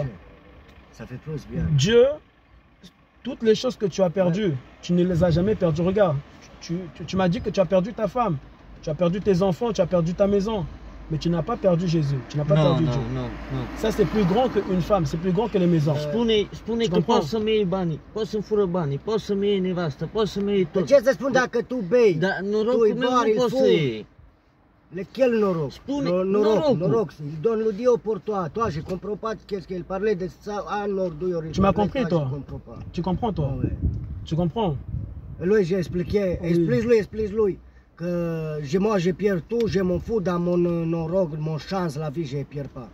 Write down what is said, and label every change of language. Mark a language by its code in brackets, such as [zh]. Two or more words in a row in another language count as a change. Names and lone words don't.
[fr] Ça fait plus bien. Dieu, toutes les choses que tu as perdues, tu ne les as jamais perdues. Regarde, tu m'as dit que tu as perdu ta femme, tu as perdu tes enfants, tu as perdu ta maison. Mais tu n'as pas perdu Jésus, tu n'as pas perdu Dieu. Non. Ça, c'est plus grand qu'une femme, c'est plus grand que les maisons. [ro] Spune că poți să-mi iei banii, poți să-mi fură banii, poți să-mi iei nevastă, poți să-mi iei tot. Ce să spun dacă tu bei? Dar norocul meu nu poți să iei. [fr] Lequel noroc? [ro] Spune noroc. [fr] Il donne le Dieu pour toi. Toi, je comprends pas qu'est-ce qu'il parlait de ça. Tu m'as compris, toi? Tu comprends, toi? Ouais. Tu comprends? Lui, j'ai expliqué. Explique-lui. Que moi je perds tout, je m'en fous dans mon rogue, mon chance, la vie, je ne perds pas.